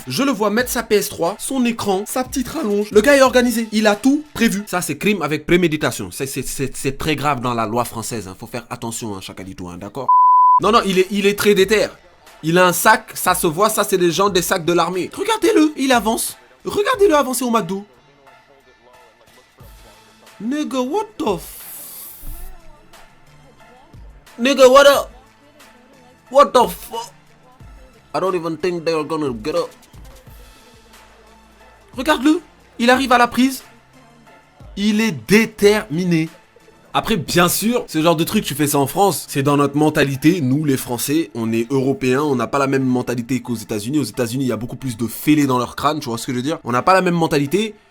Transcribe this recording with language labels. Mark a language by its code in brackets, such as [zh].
[fr] Je le vois mettre sa PS3, son écran, sa petite rallonge. Le gars est organisé, il a tout prévu. Ça c'est crime avec préméditation. C'est très grave dans la loi française, hein. Faut faire attention, hein, chacalito, hein, d'accord? Non, il est très déter. Il a un sac, ça se voit, ça c'est les gens des sacs de l'armée. Regardez-le, il avance. Regardez-le avancer au McDo. [en] Nigga, what the Nigga, what the fuck? I don't even think they're gonna get up. [fr] Regarde-le, il arrive à la prise. Il est déterminé. Après, bien sûr, ce genre de truc, tu fais ça en France, c'est dans notre mentalité. Nous, les Français, on est européens, on n'a pas la même mentalité qu'aux États-Unis. Aux États-Unis, il y a beaucoup plus de fêlés dans leur crâne, tu vois ce que je veux dire? On n'a pas la même mentalité.